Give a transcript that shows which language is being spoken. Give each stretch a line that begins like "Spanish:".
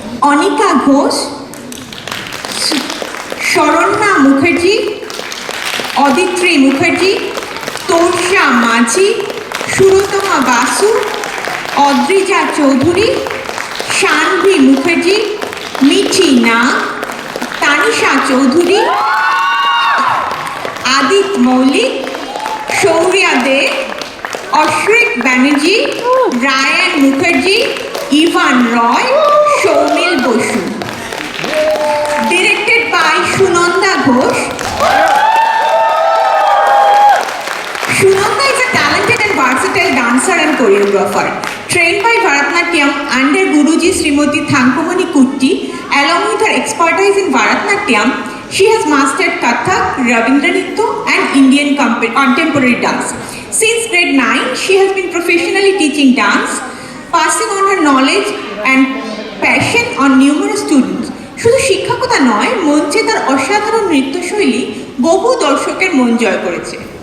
Bangla: অনিকা ঘোষ, শরণ্যা মুখার্জি, অদিত্রী মুখার্জি, তোষা মাঝি, সুরতমা বাসু, অদ্রিজা চৌধুরী, শানভি মুখার্জি, মিঠি নাগ, তানিশা চৌধুরী, আদিত মৌলিক, শৌর্যা দে, অশ্রিক Banerjee, Ryan Mukherjee, Ivan Roy, সৌমিল Basu.
English: Directed by Sunanda Ghosh. Sunanda is a talented and versatile choreographer. Trained by Bharatnatyam under Guruji Srimati Thankamani Kutti, along with her expertise in Bharatnatyam, she has mastered Kathak, Rabindra Nritya and Indian contemporary dance. Since grade 9, she has been professionally teaching dance, passing on her knowledge and passion on numerous students.
Bangla: শুধু শিক্ষকতা নয়, মঞ্চে তার অসাধারণ নৃত্যশৈলী বহু দর্শকের মন জয় করেছে।